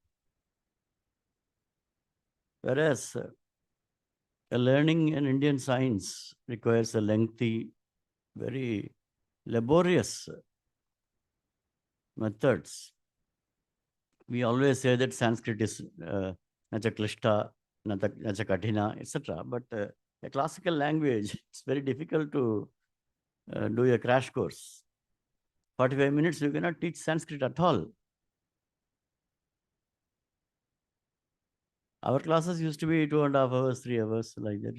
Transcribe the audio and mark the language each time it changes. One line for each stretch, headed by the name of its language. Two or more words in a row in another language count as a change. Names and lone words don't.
English: Whereas learning an Indian science requires a lengthy, very laborious methods. We always say that Sanskrit is
Sanskrit: nacha klishta, nacha kathina,
English: etc. But a classical language, it's very difficult to do a crash course. 45 minutes, you cannot teach Sanskrit at all. Our classes used to be 2.5 hours, 3 hours, like that.